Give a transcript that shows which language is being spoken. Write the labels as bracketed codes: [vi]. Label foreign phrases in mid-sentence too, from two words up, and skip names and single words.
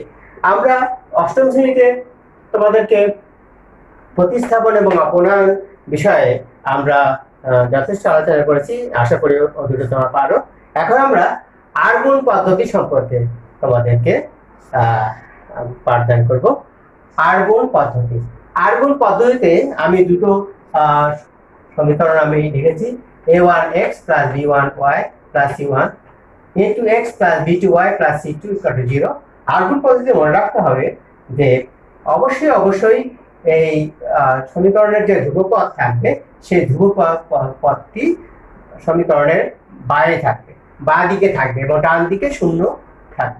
[bn] আমরা অষ্টম শ্রেণীতে তোমাদেরকে প্রতিস্থাপন এবং অপনয়ন বিষয়ে আমরা যথেষ্ট আলোচনা করেছি, আশা করি অধিক তোমরা পারো। এখন আমরা আর গুণ পদ্ধতি সম্পর্কে তোমাদেরকে পাঠদান করব। আর গুণ পদ্ধতিতে আমি দুটো সমীকরণ আমি লিখেছি: a1x + b1y + c1 a2x + b2y + c2 = 0। আর গুণ পদ্ধতিতে মনে রাখতে হবে যে অবশ্যই এই সমীকরণের যে ধ্রুবপদ থাকবে সেই ধ্রুবপদটি সমীকরণের বাইরে থাকবে, বাঁ দিকে থাকবে এবং ডান দিকে শূন্য থাকবে।